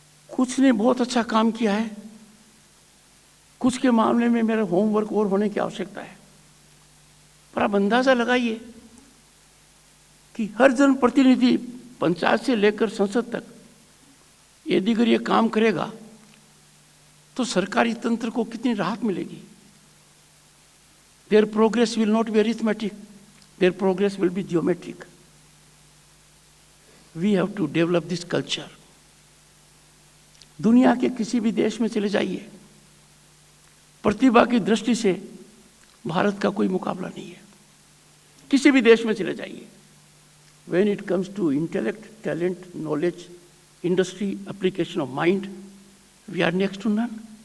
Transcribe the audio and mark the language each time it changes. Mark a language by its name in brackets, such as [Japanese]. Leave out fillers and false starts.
[Hindi] कुछ ने बहुत अच्छा काम किया है, कुछ के मामले में मेरा होमवर्क और होने की आवश्यकता है, पर आप अंदाजा लगाइए कि हर जनप्रतिनिधि पंचायत से लेकर संसद तक यदि अगर ये काम करेगा तो सरकारी तंत्र को कितनी राहत मिलेगी। [English] Their progress will not be arithmetic, their progress will be geometric. We have to develop this culture. [Hindi] दुनिया के किसी भी देश में चले जाइए, प्रतिभा की दृष्टि से भारत का कोई मुकाबला नहीं है। किसी भी देश में चले जाइए, [English] When it comes to intellect, talent, knowledge, industry, application of mind, we are next to none.